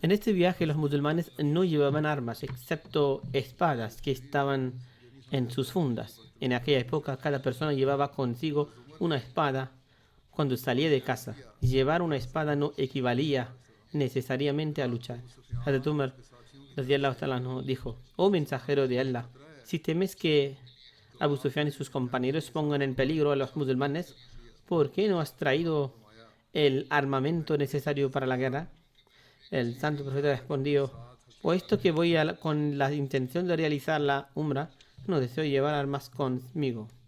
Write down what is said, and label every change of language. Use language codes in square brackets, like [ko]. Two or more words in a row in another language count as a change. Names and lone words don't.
[es] En este viaje los musulmanes no llevaban armas, excepto espadas que estaban en sus fundas. En aquella época cada persona llevaba consigo una espada cuando salía de casa. Llevar una espada no equivalía necesariamente a luchar. [ar] Hazrat Umar رضي الله تعالى عنه, [es] dijo: oh mensajero de Allah, si temes que Abu Sufyan y sus compañeros pongan en peligro a los musulmanes, ¿por qué no has traído el armamento necesario para la guerra? El santo profeta respondió: puesto que voy con la intención de realizar la umra, no deseo llevar armas conmigo.